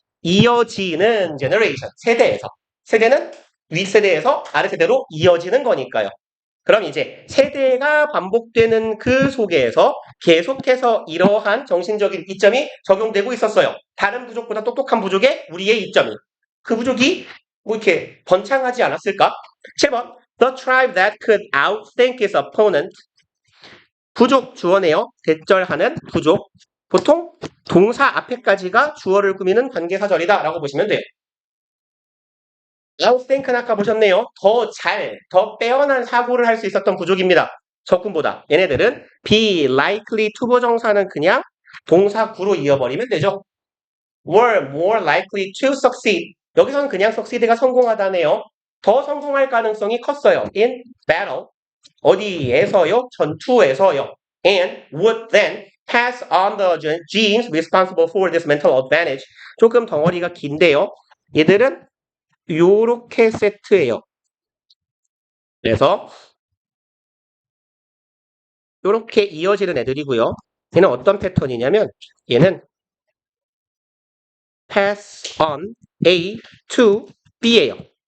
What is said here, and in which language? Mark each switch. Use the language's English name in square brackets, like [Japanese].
[Korean] 이어지는 generation 세대에서 세대는 윗세대에서 아래세대로 이어지는 거니까요. 그럼 이제 세대가 반복되는 그 속에서 계속해서 이러한 정신적인 이점이 적용되고 있었어요. 다른 부족보다 똑똑한 부족의 우리의 이점이. 그 부족이 뭐 이렇게 번창하지 않았을까? 7번. [English] The tribe that could outthink its opponent. [Korean] 부족 주어네요. 대절하는 부족. 보통 동사 앞에까지가 주어를 꾸미는 관계사절이다 라고 보시면 돼요. outthink는 아까 보셨네요. 더 빼어난 사고를 할 수 있었던 부족입니다. 적군보다. 얘네들은 [English] be likely to [Korean] 보정사는 그냥 동사 구로 이어버리면 되죠. [English] were more likely to succeed. [Korean] 여기서는 그냥 succeed가 성공하다네요. 더 성공할 가능성이 컸어요. [English] in battle. [Korean] 어디에서요? 전투에서요. [English] and would then pass on the genes responsible for this mental advantage. [Korean] 조금 덩어리가 긴데요. 얘들은 요렇게 세트예요. 그래서 요렇게 이어지는 애들이고요. 얘는 어떤 패턴이냐면 얘는 [English] pass on A to B [Korean] 예요.